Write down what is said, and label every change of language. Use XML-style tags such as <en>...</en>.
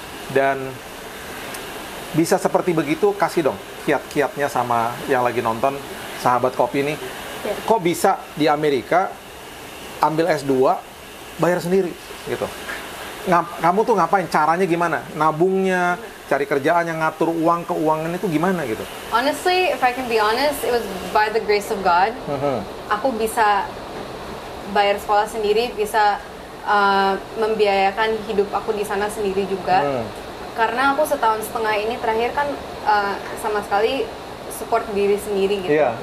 <id>Dan bisa seperti begitu, kasih dong kiat-kiatnya sama yang lagi nonton, sahabat kopi nih. Kok bisa di Amerika ambil S2 bayar sendiri gitu? Kamu tuh ngapain? Caranya gimana? Nabungnya, cari kerjaan yang ngatur keuangan itu gimana gitu?</id> <en>Honestly, if I can be honest, it was by the grace of God.</en> <id>Aku bisa bayar sekolah sendiri, bisa membiayakan hidup aku di sana sendiri juga. Karena aku setahun setengah ini terakhir kan sama sekali support diri sendiri gitu.</id>